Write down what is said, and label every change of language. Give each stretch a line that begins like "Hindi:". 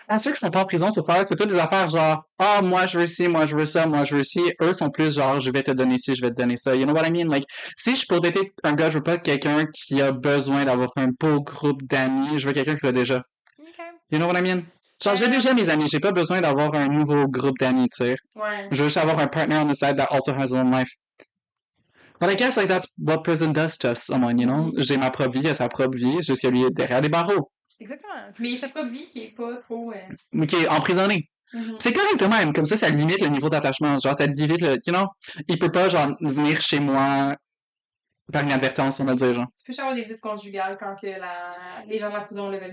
French: Ah, ceux qui sont pas en prison, c'est toutes des affaires genre, ah, moi je veux ci, moi je veux ça, moi je veux ci. Eux sont plus genre, je vais te donner ci, je vais te donner ça.
English: You know what I mean? Like,
French: si je peux dater un gars, je veux pas quelqu'un qui a besoin d'avoir un beau groupe d'amis, je veux quelqu'un qui l'a déjà.
English: Okay. You know what I mean?
French: Genre, j'ai déjà mes amis, j'ai pas besoin d'avoir un nouveau groupe d'amis, tu sais. Ouais. Je veux juste avoir un
English: partner on the side that also has his own life. But I guess like that's what prison does to someone, you know?
French: J'ai ma propre vie, il a sa propre vie, juste que lui est derrière des barreaux. Exactement. Mais sa propre vie qui est pas trop. Mais qui est emprisonné. C'est correct de même, comme ça limite le niveau d'attachement. Genre, ça limite le,
English: you know?
French: Il peut pas, genre, venir chez moi par inadvertance, on va dire, genre. Tu peux avoir des visites conjugales quand que les gens de la prison le veulent bien.